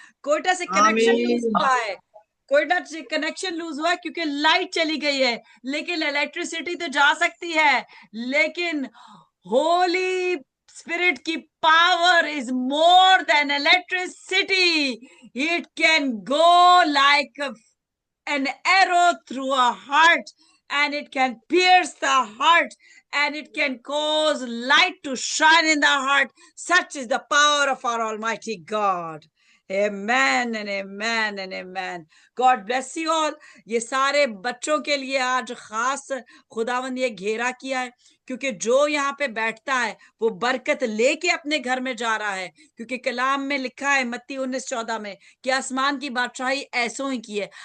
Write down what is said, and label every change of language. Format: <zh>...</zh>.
<hi>कोयटा से connection loose आमीन। हुआ है, कोयटा से कनेक्शन लूज हुआ है क्योंकि लाइट चली गई है, लेकिन इलेक्ट्रिसिटी तो जा सकती है।</hi> <en>लेकिन holy spirit की power is more than electricity. It can go like an arrow through a heart, and it can pierce the heart, and it can cause light to shine in the heart. Such is the power of our Almighty God. Amen and amen and amen. God bless you all.</en> <hi>ये सारे बच्चों के लिए आज खास खुदावंद ये घेरा किया है, क्योंकि जो यहाँ पे बैठता है वो बरकत लेके अपने घर में जा रहा है। क्योंकि कलाम में लिखा है मत्ती 19:14 में कि आसमान की बादशाही ऐसों ही की है।</hi>